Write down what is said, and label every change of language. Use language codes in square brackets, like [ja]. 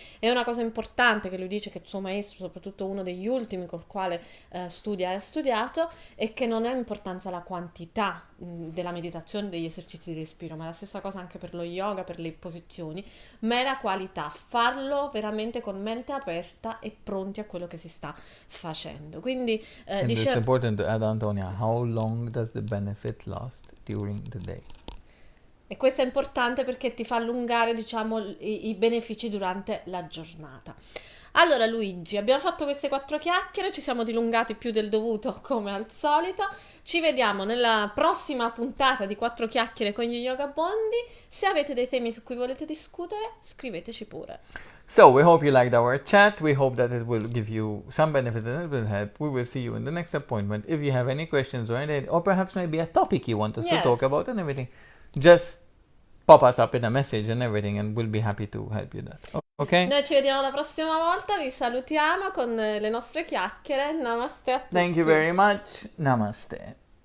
[it] È una cosa importante che lui dice, che il suo maestro, soprattutto uno degli ultimi col quale studia e ha studiato, è che non ha importanza la quantità della meditazione, degli esercizi di respiro, ma è la stessa cosa anche per lo yoga, per le posizioni, ma è la qualità, farlo veramente con mente aperta e pronti a quello che si sta facendo. Quindi [en] And it's important to add, Antonia, how long does the benefit last during the day? [it] E questo è importante perché ti fa allungare, diciamo, i benefici durante la giornata. Allora Luigi, abbiamo fatto queste 4 chiacchiere, ci siamo dilungati più del dovuto come al solito. Ci vediamo nella prossima puntata di 4 chiacchiere con gli yogabondi. Se avete dei temi su cui volete discutere, scriveteci pure. [en] So we hope you liked our chat. We hope that it will give you some benefit and it will help. We will see you in the next appointment. If you have any questions or anything, or perhaps maybe a topic you want us to talk about and everything, just pop us up in a message and everything and we'll be happy to help you that. Ok? [it] Noi ci vediamo la prossima volta, vi salutiamo con le nostre chiacchiere. Namaste a tutti. [en] Thank you very much. Namaste.